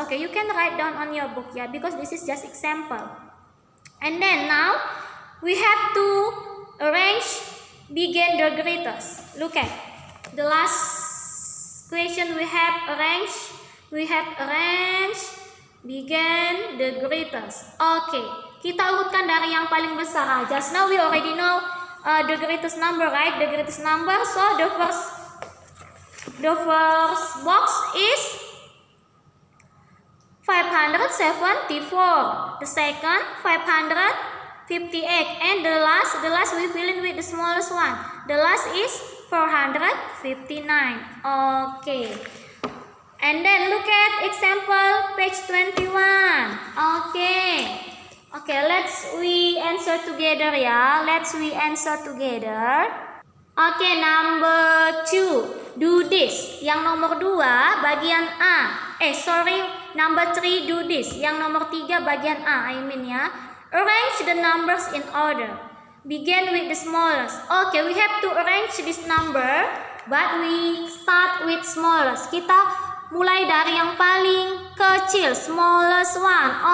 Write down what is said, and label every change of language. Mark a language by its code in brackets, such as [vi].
[en] Okay, you can write down on your book, yeah, because this is just example. And then now we have to arrange begin the greatest. Look at the last question we have arranged. We have arranged begin the greatest. [id] Okay, kita urutkan dari yang paling besar. [en] Just now we already know the greatest number, right? The greatest number. So the first box is 574. The second 558, and the last we fill in with the smallest one. The last is 459. Okay. And then look at example page 21. Okay, we answer together, ya. We answer together. Okay, number 2, do this. [id] Yang nomor 2 bagian A. [en] Number 3, do this. [id] Yang nomor 3 bagian A, ya. [en] Arrange the numbers in order. Begin with the smallest. Okay, we have to arrange this number, but we start with smallest. [id] Kita mulai dari yang paling kecil, [en] smallest one.